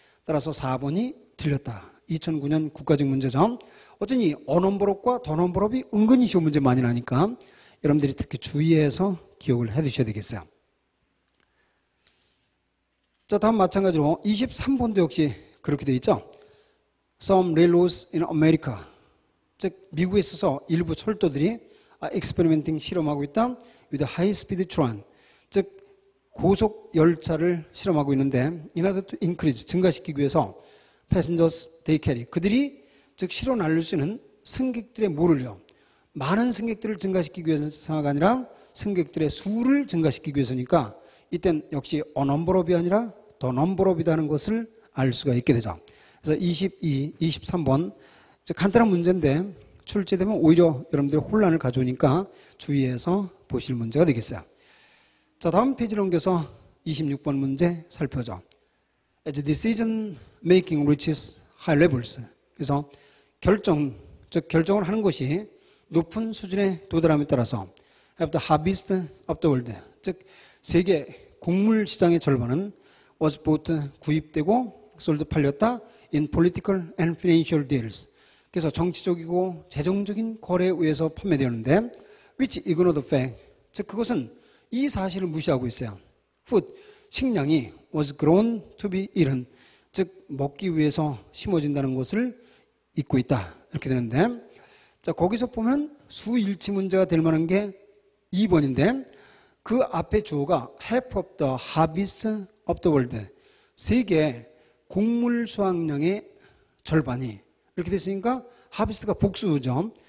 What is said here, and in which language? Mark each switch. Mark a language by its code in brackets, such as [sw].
[ko] 따라서 4번이 틀렸다. 2009년 국가직 문제점. 어쩌니 어넘버럽과 더넘버럽이 은근히 쉬운 문제 많이 나니까 여러분들이 특히 주의해서 기억을 해 두셔야 되겠어요. 자, 다음 마찬가지로 23번도 역시 그렇게 되어 있죠. [en] Some railroads in America. [ko] 즉 미국에 있어서 일부 철도들이 experimenting 실험하고 있다. [en] with high speed train. [ko] 즉 고속 열차를 실험하고 있는데 [en] in order to increase [ko] 증가시키기 위해서 [en] passengers they carry [ko] 그들이 즉 실어 날릴 수 있는 승객들의 뭐를요? 많은 승객들을 증가시키기 위해서가 아니라 승객들의 수를 증가시키기 위해서니까 이땐 역시 a number of이 아니라 the number of이라는 것을 알 수가 있게 되죠. 그래서 22, 23번 간단한 문제인데 출제되면 오히려 여러분들이 혼란을 가져오니까 주의해서 보실 문제가 되겠어요. 자, 다음 페이지 넘겨서 26번 문제 살펴보죠. [en] As decision making reaches high levels. [ko] 그래서 결정을 하는 것이 높은 수준에 도달함에 따라서 [en] have the harvest of the world. [ko] 즉, 세계 곡물 시장의 절반은 [en] was bought [ko] 구입되고 sold 팔렸다 [en] in political and financial deals. [ko] 그래서 정치적이고 재정적인 거래에 의해서 판매되었는데 [en] which ignore the fact. [ko] 즉, 그것은 이 사실을 무시하고 있어요. [en] food, [ko] 식량이 [en] was grown to be eaten. [ko] 즉, 먹기 위해서 심어진다는 것을 잊고 있다. 이렇게 되는데, 자, 거기서 보면 수일치 문제가 될 만한 게 2번인데 그 앞에 주어가 [en] half of the harvest of the world. [ko] 세계 곡물 수확량의 절반이 이렇게 됐으니까 harvest가 복수죠.